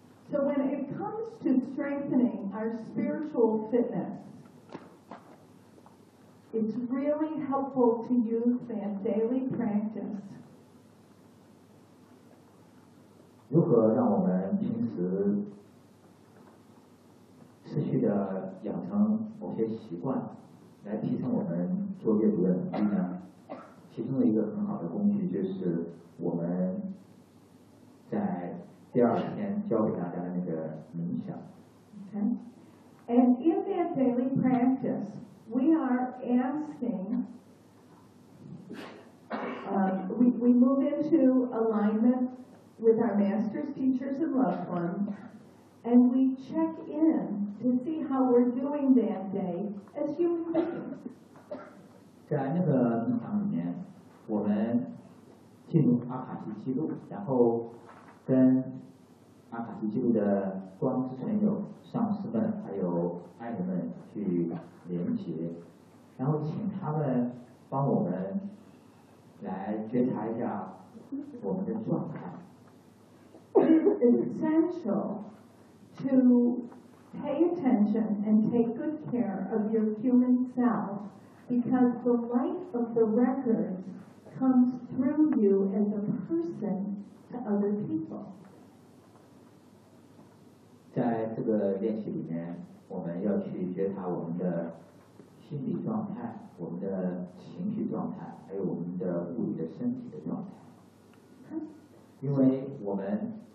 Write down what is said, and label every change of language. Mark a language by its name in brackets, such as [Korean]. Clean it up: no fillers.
[English] So when it comes to strengthening our spiritual fitness, it's really helpful to use that daily practice. [Chinese] 如何让我们平时持续的养成某些习惯，来提升我们做阅读的能力呢？其中的一个很好的工具就是我们在第二天教给大家的那个冥想。 [English] Okay. And in that daily practice, we are asking, we move into alignment with our masters, teachers, and loved ones. And we check in to see how we're doing that day as human beings. [Chinese] 在那个冥想里面，我们进入阿卡西记录，然后跟阿卡西记录的光之存有、上师们还有爱人们去连接，然后请他们帮我们来觉察一下我们的状态。 [English] It is essential. To pay attention and take good care of your human self, because the light of the records comes through you as a person to other people. [Chinese] 在这个练习里面，我们要去觉察我们的心理状态、我们的情绪状态，还有我们的物理的身体的状态，因为我们。